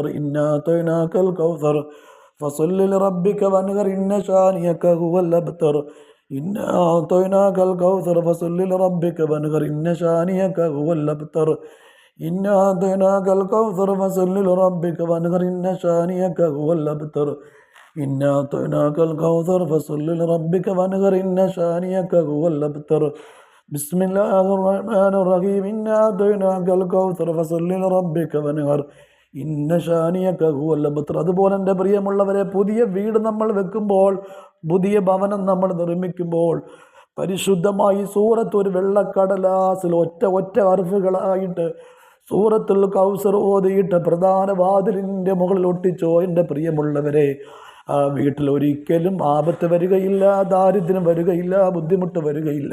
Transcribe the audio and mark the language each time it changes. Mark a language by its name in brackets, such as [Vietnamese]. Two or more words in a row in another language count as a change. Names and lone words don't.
[Arabic] إنا أعطيناك الكوثر فصل لربك وانحر إن شانئك هو الأبتر. إنا أعطيناك الكوثر فصل لربك وانحر إن شانئك هو الأبتر. إنا أعطيناك الكوثر فصل لربك وانحر إن شانئك هو الأبتر. إنا أعطيناك الكوثر فصل لربك وانحر إن شانئك هو الأبتر. بسم الله الرحمن الرحيم. إنا أعطيناك الكوثر فصل لربك وانحر إن شانئك هو الأبتر. [Malayalam] അതുപോലെ എൻ്റെ പ്രിയമുള്ളവരെ, പുതിയ വീട് നമ്മൾ വെക്കുമ്പോൾ, പുതിയ ഭവനം നമ്മൾ നിർമ്മിക്കുമ്പോൾ പരിശുദ്ധമായി സൂറത്ത് ഒരു വെള്ളക്കടലാസിൽ ഒറ്റ ഹർഫുകളായിട്ട് സൂറത്തുൽ കൗസർ ഓതിയിട്ട് പ്രധാന വാതിലിൻ്റെ മുകളിൽ ഒട്ടിച്ചോ എൻ്റെ പ്രിയമുള്ളവരെ, ആ വീട്ടിൽ ഒരിക്കലും ആപത്ത് വരികയില്ല, ദാരിദ്ര്യം വരികയില്ല, ബുദ്ധിമുട്ട് വരികയില്ല.